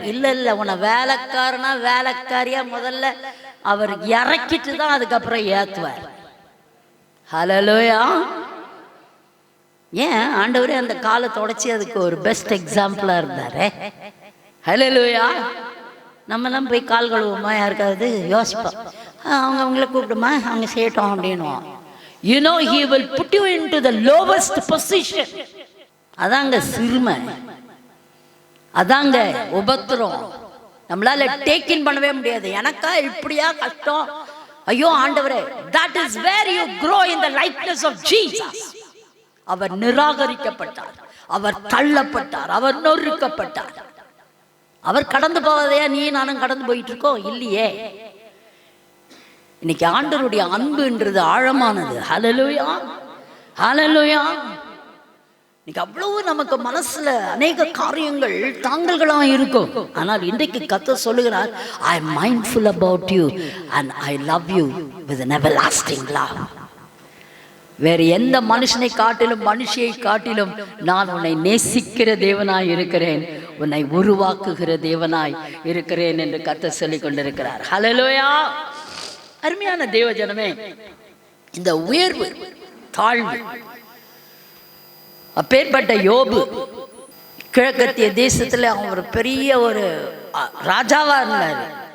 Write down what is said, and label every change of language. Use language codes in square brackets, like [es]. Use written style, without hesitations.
[ta] இல்லை, உன்னை வேலைக்காரனா வேலைக்காரியா முதல்ல அவர் இறக்கிட்டு தான் அதுக்கப்புறம் ஏத்துவார். ஹல்லேலூயா. ஏன் ஆண்டவரே அந்த காலை தொடச்சி அதுக்கு ஒரு பெஸ்ட் எக்ஸாம்பிளா இருந்தாரு. ஹல்லேலூயா. நம்மலாம் போய் கால் கழுவுமா? யாருக்காவது யோசிப்போம், அவங்கள கூப்பிடுமா, அவங்க செய்யட்டும் அப்படின்னுவோம். [en] You know he will put you into the lowest position. [ta] அதாங்க சிறுமை, அதாங்க உபத்திரம். நம்மளால டேக் இன் பண்ணவே முடியாது. எனக்கா இப்படியா கஷ்டம், ஐயோ ஆண்டவரே. [en] That is where you grow in the likeness of Jesus. [ta] அவர் நிராகரிக்கப்பட்டார், அவர் தள்ளப்பட்டார், அவர் நொறுக்கப்பட்டார். அவர் கடந்து போவதையா நீ நானும் கடந்து போயிட்டு இருக்கோம்? இல்லையே. இன்னைக்கு ஆண்டவருடைய அன்புன்றது ஆழமானது. ஹல்லேலூயா, ஹல்லேலூயா. இன்னைக்கு அவ்வளவு நமக்கு மனசுல அநேக காரியங்கள் தாங்கல்களா இருக்கும். ஆனால் இன்றைக்கு கர்த்தர் சொல்லுகிறார், [en] I am mindful about you and I love you with an everlasting love. [ta] வேறு எந்த மனுஷனை காட்டிலும் மனுஷியை காட்டிலும் நான் உன்னை நேசிக்கிற தேவனாய் இருக்கிறேன், உன்னை உருவாக்குகிற தேவனாய் இருக்கிறேன் என்று கர்த்தர் சொல்லிக் கொண்டிருக்கிறார். ஹல்லேலூயா. அருமையான தேவ ஜனமே, இந்த உயர்வு தாழ்வு, அப்பேற்பட்ட யோபு கிழக்கத்திய தேசத்துல அவன் ஒரு பெரிய ஒரு ராஜாவா இருந்தாரு.